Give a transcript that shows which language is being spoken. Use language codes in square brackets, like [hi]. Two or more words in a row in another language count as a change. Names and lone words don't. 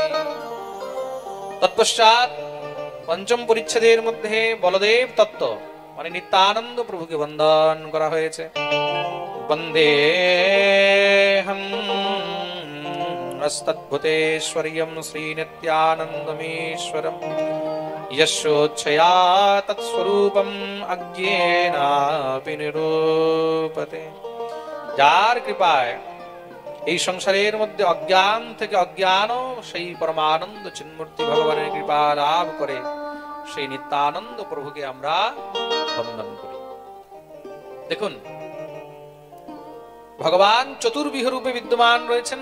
[bn] তৎপশ্চাৎ পঞ্চম পরিচ্ছেদের মধ্যে বলদেব তত্ত্ব মানে নিত্যানন্দ প্রভুকে বন্দন করা হয়েছে। [sa] বন্দে স্তদ্ভুতেশ্বর্যম শ্রী নিত্যানন্দমেশ্বরম यस्योच्छया तत्स्वरूपम अज्ञेनापि निरूपते। [bn] যার কৃপায় এই সংসারের মধ্যে অজ্ঞান থেকে অজ্ঞান সেই পরমানন্দ চিন্মূর্তি ভগবানের কৃপা লাভ করে সেই নিত্যানন্দ প্রভুকে আমরা বন্দন করি। দেখুন, ভগবান চতুর্বিহ রূপে বিদ্যমান রয়েছেন।